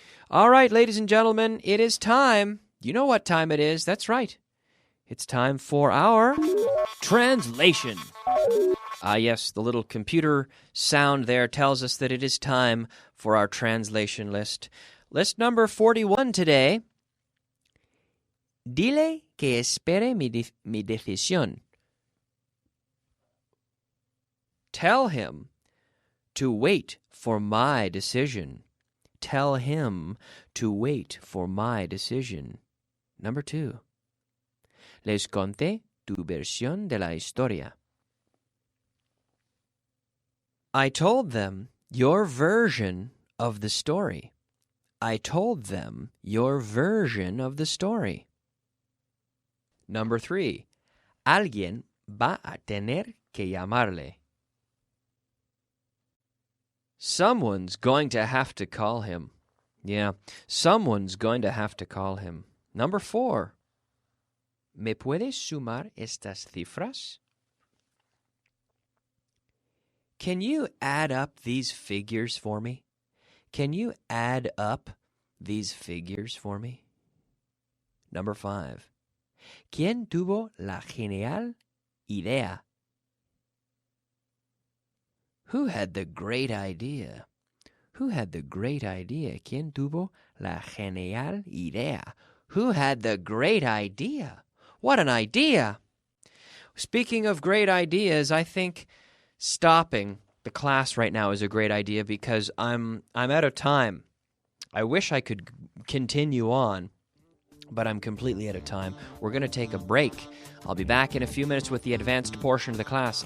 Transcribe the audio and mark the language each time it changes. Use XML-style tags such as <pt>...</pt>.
<en>All right, ladies and gentlemen, it is time. You know what time it is. That's right. It's time for our translation. Yes, the little computer sound there tells us that it is time for our translation list. List number 41 today.</en> <es>Dile que espere mi decisión.</es> <en>Tell him to wait for my decision. Tell him to wait for my decision. Number 2.</en> <es>Les conté tu versión de la historia.</es> <en>I told them your version of the story. I told them your version of the story. Number 3.</en> <es>Alguien va a tener que llamarle.</es> <en>Someone's going to have to call him. Yeah, someone's going to have to call him. Number 4.</en> <es>¿Me puedes sumar estas cifras?</es> <en>Can you add up these figures for me? Can you add up these figures for me? Number 5.</en> <es>¿Quién tuvo la genial idea?</es> <en>Who had the great idea? Who had the great idea?</en> <es>¿Quién tuvo la genial idea?</es> <en>Who had the great idea? What an idea! Speaking of great ideas, I think stopping the class right now is a great idea because I'm out of time. I wish I could continue on, but I'm completely out of time. We're going to take a break. I'll be back in a few minutes with the advanced portion of the class.</en>